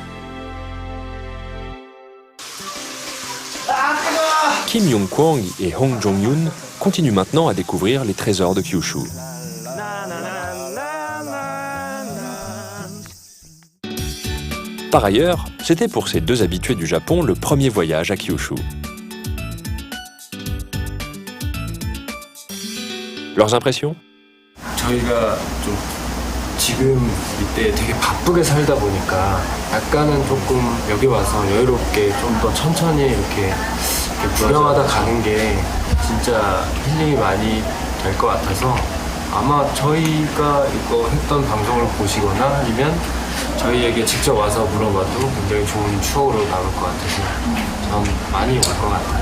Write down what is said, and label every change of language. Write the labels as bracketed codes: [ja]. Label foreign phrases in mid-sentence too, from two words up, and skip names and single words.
[fr] Kim Young-kwang et Hong Jong-yoon continuent maintenant à découvrir les trésors de Kyushu. Par ailleurs, c'était pour ces deux habitués du Japon le premier voyage à Kyushu. Leurs impressions? [ko] 저희가 좀 지금 이때 되게 바쁘게 살다 보니까 약간은 조금 여기 와서 여유롭게 좀 더 천천히 이렇게 구경하다 가는 게 진짜 힐링이 많이 될 것 같아서 아마 저희가 이거 했던 방송을 보시거나 아니면 저희에게 직접 와서 물어봐도 굉장히 좋은 추억으로 남을 것 같아서 전 많이 올 것 같아요.